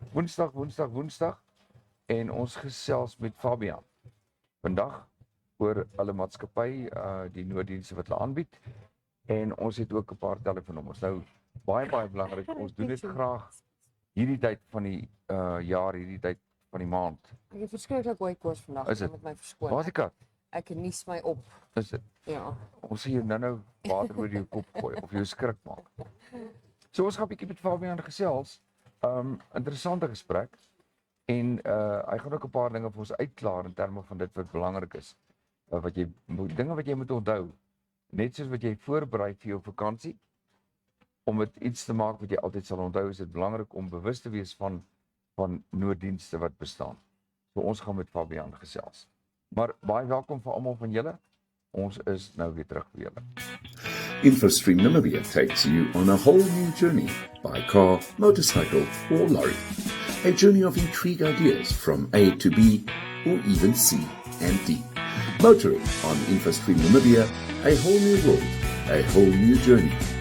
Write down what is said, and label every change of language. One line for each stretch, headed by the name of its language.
Afrikaans: Woensdag en ons gesels met Fabian. Vandag oor alle maatskappy, die nooddienste wat hulle aanbied en ons het ook 'n paar telefoonnommers. Nou baie belangrik, ons doen dit graag hierdie tyd van die jaar, hierdie tyd van die maand. Ek het verskriklik baie koors vandag, Is dit? met my verskoon. Waar is die kat? Ek nies my op. Is dit? Ja. Ons sê jou nou water oor jou kop gooi of jou skrik maak. So ons gaan 'n bietjie met Fabian gesels. Interessante gesprek en hy gaan ook 'n paar dinge vir ons uitklaar in terme van dit wat belangrik is. Dinge wat jy moet onthou. Net soos wat jy voorberei vir jou vakansie om dit iets te maak wat jy altyd sal onthou, is dit belangrik om bewus te wees van nooddienste wat bestaan. So ons gaan met Fabian gesels. Maar baie welkom vir almal van julle. Ons is nou weer terug vir julle.
English: InfoStream Namibia takes you on a whole new journey by car, motorcycle, or lorry. A journey of intrigue ideas from A to B, or even C and D. Motoring on InfoStream Namibia, a whole new world, a whole new journey.